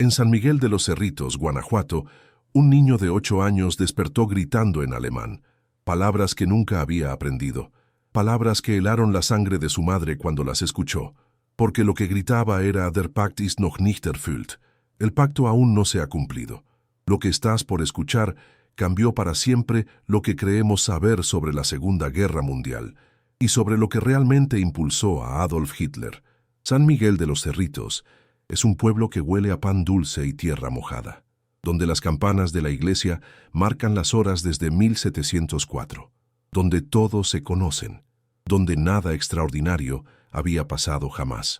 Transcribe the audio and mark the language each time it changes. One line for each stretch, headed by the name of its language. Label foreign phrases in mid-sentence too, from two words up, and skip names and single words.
Spanish: En San Miguel de los Cerritos, Guanajuato, un niño de 8 años despertó gritando en alemán, palabras que nunca había aprendido, palabras que helaron la sangre de su madre cuando las escuchó, porque lo que gritaba era
German: Der Pakt ist noch nicht erfüllt,
Spanish: el pacto aún no se ha cumplido. Lo que estás por escuchar cambió para siempre lo que creemos saber sobre la Segunda Guerra Mundial y sobre lo que realmente impulsó a Adolf Hitler. San Miguel de los Cerritos es un pueblo que huele a pan dulce y tierra mojada, donde las campanas de la iglesia marcan las horas desde 1704, donde todos se conocen, donde nada extraordinario había pasado jamás.